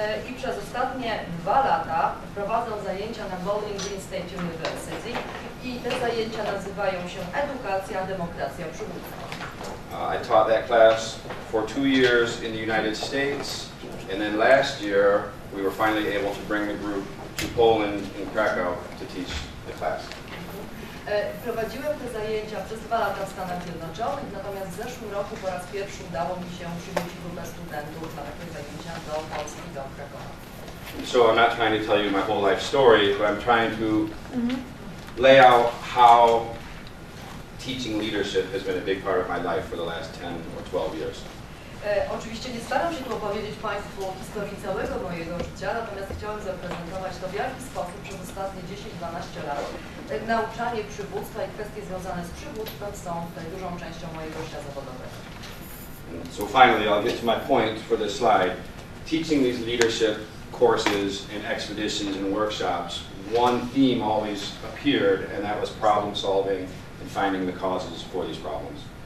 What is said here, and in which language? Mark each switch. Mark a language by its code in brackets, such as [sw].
[pl] I przez ostatnie 2 lata prowadzę zajęcia na Bowling Green State University i te zajęcia nazywają się Edukacja, Demokracja, Przywództwo. [en] I taught that class for 2 years in the United States, and then last year we were finally able to bring the group to Poland in Krakow to teach the class. [pl] Prowadziłem te zajęcia przez 2 lata w Stanach Zjednoczonych, natomiast w zeszłym roku po raz pierwszy udało mi się przywrócić grupę studentów na takie zajęcia do Polski, do Krakowa. [en] So I'm not trying to tell you my whole life story, but I'm trying to lay out how teaching leadership has been a big part of my life for the last 10 or 12 years. [pl] Oczywiście nie staram się tu opowiedzieć Państwu historii całego mojego życia, natomiast chciałem zaprezentować to, w jaki sposób przez ostatnie 10-12 lat nauczanie przywództwa i kwestie związane z przywództwem są tutaj dużą częścią mojego życia zawodowego. [en] So finally, I'll get to my point for this slide. Teaching these leadership courses and expeditions and workshops, one theme always appeared, and that was problem solving and finding the causes for these problems.